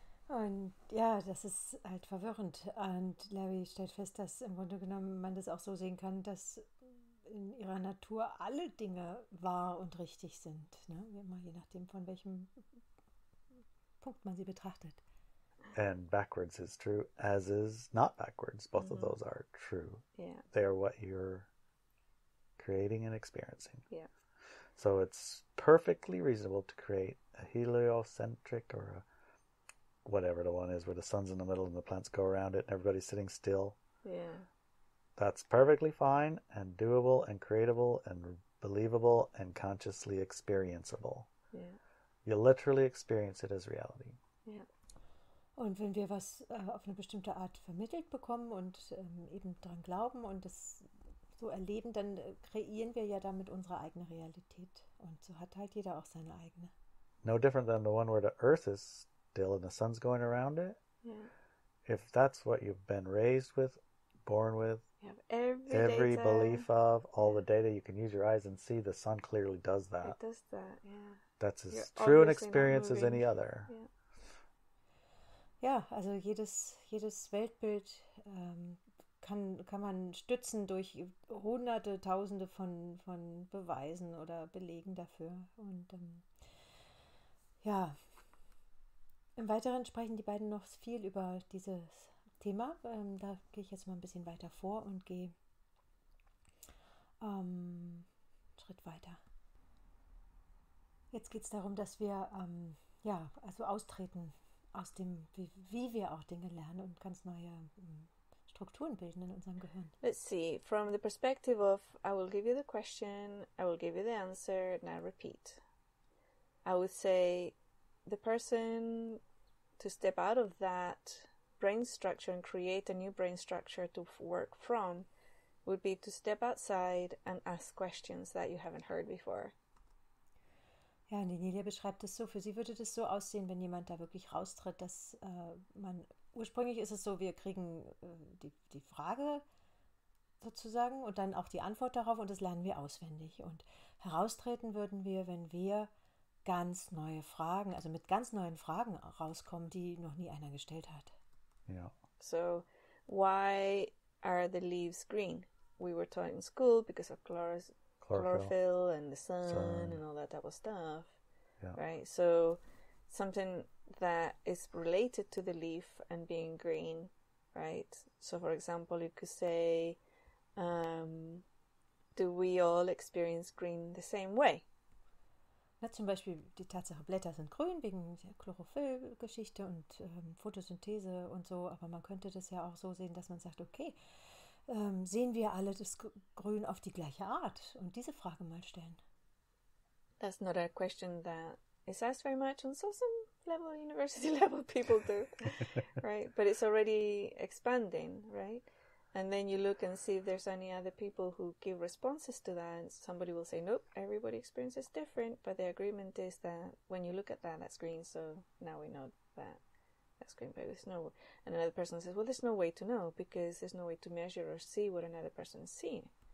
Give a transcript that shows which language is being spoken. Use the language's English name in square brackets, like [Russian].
[German] Und ja, das ist halt verwirrend. Und Larry stellt fest, dass im Grunde genommen man das auch so sehen kann, dass in ihrer Natur alle Dinge wahr und richtig sind. Ne? Immer je nachdem, von welchem Punkt man sie betrachtet. [English] And backwards is true, as is not backwards. Both of those are true. Yeah. They are what you're creating and experiencing. Yeah. So it's perfectly reasonable to create a heliocentric or a whatever the one is where the sun's in the middle and the plants go around it and everybody's sitting still. Yeah. That's perfectly fine and doable and creatable and believable and consciously experienceable. Yeah. You literally experience it as reality. Yeah. [German] Und wenn wir was auf eine bestimmte Art vermittelt bekommen und eben daran glauben und es so erleben, dann kreieren wir ja damit unsere eigene Realität. Und so hat halt jeder auch seine eigene. [English] No different than the one where the earth is still and the sun's going around it. Yeah. If that's what you've been raised with, born with, You have every data. belief of, all the data, you can use your eyes and see the sun clearly does that. It does that, yeah. That's as You're true an obviously not experience as moving. any other. Yeah. [German] Ja, also jedes Weltbild kann man stützen durch Hunderte, Tausende von Beweisen oder Belegen dafür. Und im Weiteren sprechen die beiden noch viel über dieses Thema. Da gehe ich jetzt mal ein bisschen weiter vor und gehe einen Schritt weiter. Jetzt geht es darum, dass wir austreten aus dem, wie wir auch Dinge lernen und ganz neue Strukturen bilden in unserem Gehirn. [English] Let's see, from the perspective of I will give you the question, I will give you the answer, and I repeat. I would say the person to step out of that brain structure and create a new brain structure to work from would be to step outside and ask questions that you haven't heard before. [German] Ja, und Inelia beschreibt es so, für sie würde das so aussehen, wenn jemand da wirklich raustritt, dass ursprünglich ist es so, wir kriegen die Frage sozusagen und dann auch die Antwort darauf und das lernen wir auswendig. Und heraustreten würden wir, wenn wir ganz neue Fragen, also mit ganz neuen Fragen rauskommen, die noch nie einer gestellt hat. [English] Yeah. So, why are the leaves green? We were taught in school because of chlorophyll and the sun and all that type of stuff, right? So something that is related to the leaf and being green, right? So for example, you could say do we all experience green the same way? [German] Na, zum Beispiel die Tatsache, Blätter sind grün wegen der Chlorophyll-Geschichte und Photosynthese und so, aber man könnte das ja auch so sehen, dass man sagt, okay, sehen wir alle das Grün auf die gleiche Art? Und diese Frage mal stellen. [English] That's not a question that is asked very much on some level, university level people do, right? But it's already expanding, right? And then you look and see if there's any other people who give responses to that, and somebody will say, nope, everybody experiences different, but the agreement is that when you look at that, that's green, so now we know that that's green, but there's no, and another person says, well, there's no way to know, because there's no way to measure or see what another person is seeing.